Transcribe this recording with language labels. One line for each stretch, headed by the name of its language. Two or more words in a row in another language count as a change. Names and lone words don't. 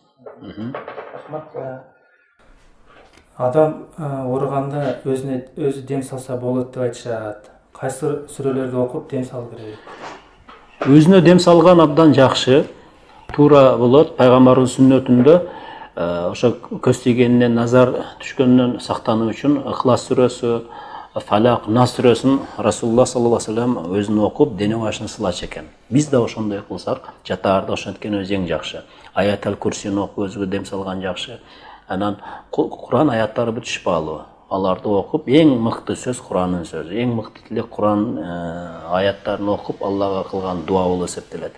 Kyrgyz: Адам ооруганда өзү дем салса болот деп айтышат. Кайсы сүрөлөрдү окуп дем салуу керек? Өзүнө дем салган абдан жакшы, туура болот. Пайгамбарыбыз сүннөтүндө ошо көз тийгенинен, назар түшкөнүнөн сактануу үчүн Ихлас сүрөсү, Фалак, Нас сүрөсүн Расулулла
Arabic: صلى الله عليه وسلم
Kyrgyz: өзүнө окуп, дене башын сылачу экен. Биз да ошондой кылсак, жатаарда ошенткен өзү эң жакшы. Аятал Курсини окуп, өзүгө дем салган жакшы. Анан Куран аяттары бүт шифалуу. Аларды окуп, эң мыкты сөз Курандын сөзү. Эң мыкты тилек Куран аяттарын окуп, Аллага кылган дуа болуп эсептелет.